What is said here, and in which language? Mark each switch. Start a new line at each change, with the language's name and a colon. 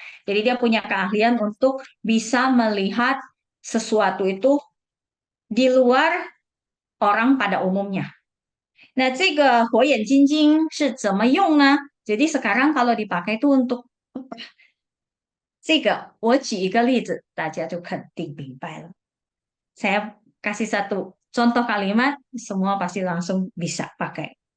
Indonesian: Jadi dia punya keahlian untuk bisa melihat sesuatu itu di luar orang pada umumnya.
Chinese: Nah, 这个火眼金睛是怎么用呢？
Indonesian: Jadi sekarang kalau dipakai itu untuk
Chinese: 这个，我举一个例子，大家就肯定明白了。
Indonesian: Saya kasih satu contoh kalimat, semua pasti langsung bisa pakai.